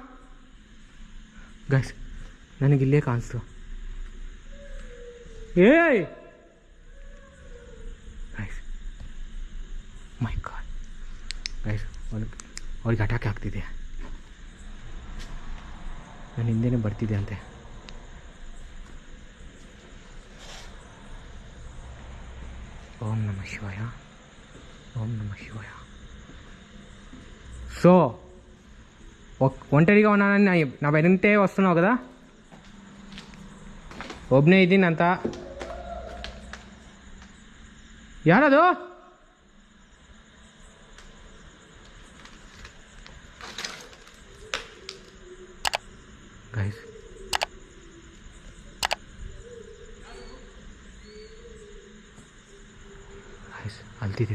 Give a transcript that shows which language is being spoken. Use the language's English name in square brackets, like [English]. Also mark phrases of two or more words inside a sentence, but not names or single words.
[Kannada] ಗೈಸ್ ನನಗಿಲ್ಲೇ ಕಾಣಿಸ್ತು. ಏಯ್ ಗೈಸ್, [English] my god guys, [Kannada] ಅವ್ರಿಗೆ ಅಟ್ಯಾಕ್ ಆಗ್ತಿದೆ. ನನ್ನ ಹಿಂದೆನೇ ಬರ್ತಿದೆ ಅಂತೆ. [Sanskrit] ఓం నమ శివాయ, ఓం నమ శివాయ. [Telugu] సో ఒంటరిగా ఉన్నానని నా వెంటే వస్తున్నావు కదా, [Kannada] ಒಬ್ಬನೇ ಇದ್ದೀನಂತ. ಯಾರದು? ಗೈಸ್ ಅಲ್ತಿದೆ